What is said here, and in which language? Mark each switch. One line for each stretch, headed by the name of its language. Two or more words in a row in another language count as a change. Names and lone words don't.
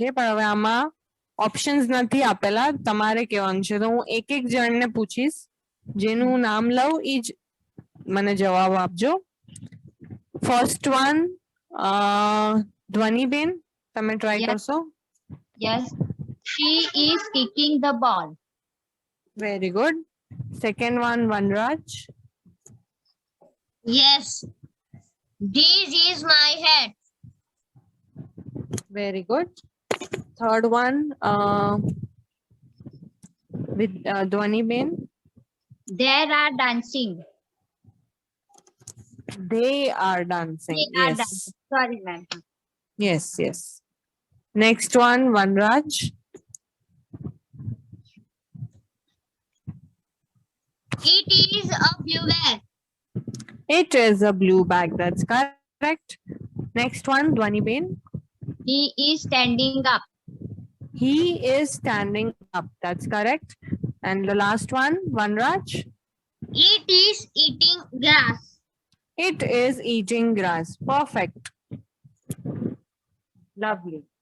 Gujarati: પણ હવે આમાં ઓપ્શન્સ નથી આપેલા. તમારે કહેવાનું છે. તો હું એક એક જણને પૂછીશ. જેનું નામ લઉં એ જ મને જવાબ આપજો.
English: first one
Gujarati: ધ્વનિબેન, તમે ટ્રાય
English: Yes.
Gujarati: કરશો?
English: Yes. She is kicking the ball. Very good. Second one Vanraj. Yes this is my head Very good. Third one with ધ્વનિબેન. They are dancing. They are dancing. They are Yes. dancing. Sorry, ma'am. Yes, yes. Next one, Vanraj. It is a blue bag It is a blue bag. That's correct. Next one, Dwaniben. He is standing up. He is standing up. That's correct. And the last one, Vanraj. It is eating grass It is eating grass. Perfect. Lovely.